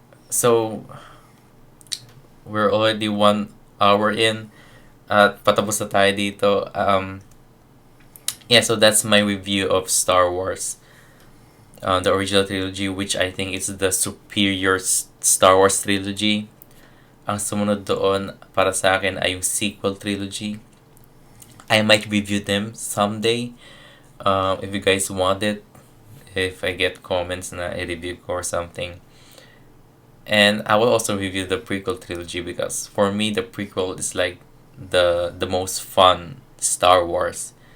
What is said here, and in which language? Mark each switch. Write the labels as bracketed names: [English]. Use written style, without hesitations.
[English] So we're already 1 hour in [Filipino] at patapos na tayo dito. [English] Yeah, so that's my review of Star Wars, the original trilogy, which I think is the superior Star Wars trilogy. [Filipino] Ang sumunod doon para sa akin ay yung sequel trilogy. [English] I might review them someday. If you guys want it, if I get comments [Filipino] na i-review ko [English] or something. And I will also review the prequel trilogy because for me the prequel is like the most fun Star Wars.